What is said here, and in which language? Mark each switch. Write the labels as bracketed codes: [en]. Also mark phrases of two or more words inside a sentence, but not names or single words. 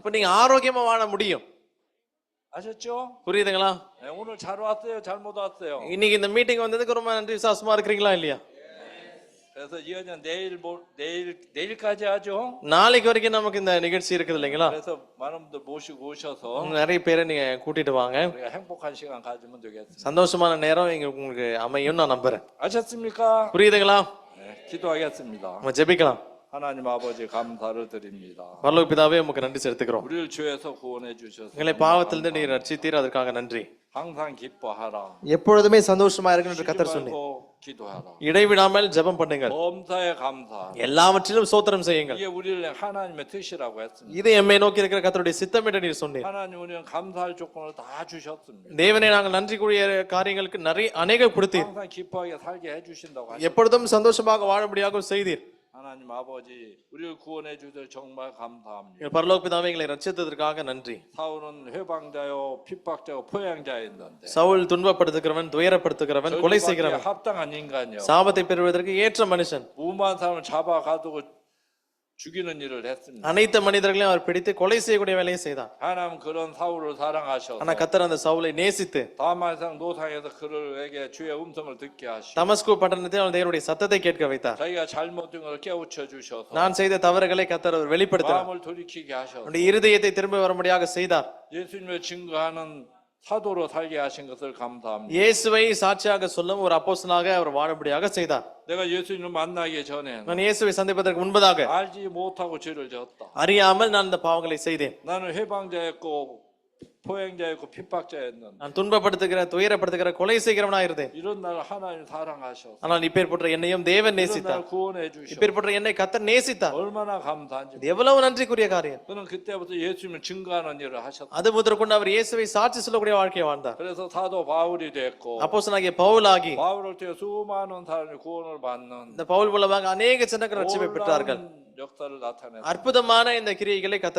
[ta] அப்ப நீங்க ஆரோக்கியமா வாழ முடியும். [ko] 아셨죠? [ta] புரியுதுங்களா? [ko] 네, 오늘 잘 왔어요? 잘못 왔어요? [ta] இன்னைக்கு இந்த மீட்டிங் வந்ததுக்கு ரொம்ப நன்றி விசுவாசமா இருக்கிறீங்களா இல்லையா? [ko] 그래서 이어는 내일까지 하죠. [ta] நாளைக்கு வரைக்கும் நமக்கு இந்த நிகழ்ச்சி இருக்குது இல்லைங்களா? [ko] 그래서 많은 분들 모시고 오셔서 [ta] நிறைய பேரை நீங்க கூட்டிட்டு வாங்க. [ko] 우리가 행복한 시간 가지면 되겠습니다. [ta] சந்தோஷமான நேரம் இங்க உங்களுக்கு அமையும் நான் நம்புறேன். [ko] 아셨습니까? [ta] புரியுதுங்களா? [ko] 네, 기도하겠습니다. [ta] நம்ம ஜெபிக்கலாம். [ko] 하나님 아버지 감사를 드립니다. [ta] பரலோக பிதாவே உமக்கு நன்றி செலுத்துகிறோம். [ko] 우리를 죄에서 구원해 주셔서 [ta] எங்களை பாவத்திலிருந்து நீர் ரட்சித்தீர், அதற்காக நன்றி. [ko] 항상 기뻐하라. [ta] எப்பொழுதுமே சந்தோஷமா இருக்கணும் என்று [ko] 쉬지 [ta] கர்த்தர் சொன்னீர். [ko] 말고 기도하라. [ta] இடைவிடாமல் ஜெபம் பண்ணுங்கள், [ko] 범사에 감사. [ta] எல்லாவற்றிலும் ஸ்தோத்திரம் செய்யுங்கள். [ko] 이게 우리를 하나님의 뜻이라고 했습니다. [ta] இது எம்மை நோக்கி இருக்கிற கர்த்தருடைய சித்தம் என்று நீர் சொன்னீர். [ko] 하나님 우리는 감사할 조건을 다 주셨습니다. [ta] தேவனே நாங்கள் நன்றிக்குரிய காரியங்களுக்கு நிறைய அநேக கொடுத்தீர். [ko] 항상 기뻐하게 살게 해주신다고 하셨습니다. [ta] எப்பொழுதும் சந்தோஷமாக வாழும்படியாக செய்தீர். [ko] 하나님 아버지 우리를 구원해 주셔서 정말 감사합니다. [ta] எங்கள் பரலோக பிதாவே எங்களை ரட்சித்ததற்காக நன்றி. [ko] 사울은 회방자요 핍박자요 포양자였는데 [ta] சவுல் துன்பப்படுத்துகிறவன், துயரப்படுத்துகிறவன், கொலை செய்கிறவன், [ko] 합당한 인간이요. [ta] சாபத்தை பெறுவதற்கு ஏற்ற மனுஷன். [ko] 무모한 사람을 잡아가두고 죽이는 일을 했습니다. [ta] அனைத்து மனிதர்களையும் அவர் பிடித்து கொலை செய்யக்கூடிய வேலையை செய்தார். [ko] 하나님 그런 사울을 사랑하셔서 [ta] ஆனா கர்த்தர் அந்த சவுலை நேசித்து [ko] 다말상 노상에서 그에게 주의 음성을 듣게 하시고 [ta] தமஸ்கு பட்டணத்தில் அவன் தேவனுடைய சத்தத்தை கேட்க வைத்தார். [ko] 자기가 잘못된 걸 깨우쳐 주셔서 [ta] நான் செய்த தவறுகளை கர்த்தர் அவர் வெளிப்படுத்தினார். [ko] 마음을 돌이키게 하셔서 [ta] அவனுடைய இருதயத்தை திரும்ப வரும்படியாக செய்தார். [ko] 예수님을 증거하는 사도로 살게 하신 것을 감사합니다. [ta] இயேசுவை சாட்சியாக சொல்லும் ஒரு அப்போஸ்தலனாக அவர் வாழும்படியாக செய்தார். [ko] 내가 예수님을 만나기 전에 [ta] நான் இயேசுவை சந்திப்பதற்கு முன்பதாக [ko] 알지 못하고 죄를 지었다. [ta] அறியாமல் நான் இந்த பாவங்களை செய்தேன். [ko] 나는 회방자였고 포행자였고 핍박자였는데 [ta] நான் துன்பப்படுத்துகிற, துயரப்படுத்துகிற, கொலை செய்கிறவனா இருந்தேன். [ko] 이런 날 하나님 사랑하셔서 [ta] ஆனால் இப்பேற்பட்ட என்னையும் தேவன் [ko] 이런 [ta] நேசித்தார். [ko] 날 구원해 주셔서 [ta] இப்பேற்பட்ட என்னை கர்த்தர் நேசித்தார். [ko] 얼마나 감사한지. [ta] இது எவ்வளவு நன்றிக்குரிய காரியம். [ko] 그는 그때부터 예수님을 증거하는 일을 하셨다. [ta] அது முதற்கொண்டு அவர் இயேசுவை சாட்சி சொல்லக்கூடிய வாழ்க்கையை வாழ்ந்தார். [ko] 그래서 사도 바울이 됐고 [ta] அப்போஸ்தலனாகிய பவுலாகி [ko] 바울을 통해 수많은 사람이 구원을 받는 [ta] இந்த பவுல் மூலமாக அநேக ஜனங்கள் ரட்சிப்பை பெற்றார்கள். [ko] 역사를 나타냈다. [ta] அற்புதமான இந்த கிரியைகளை கர்த்தர்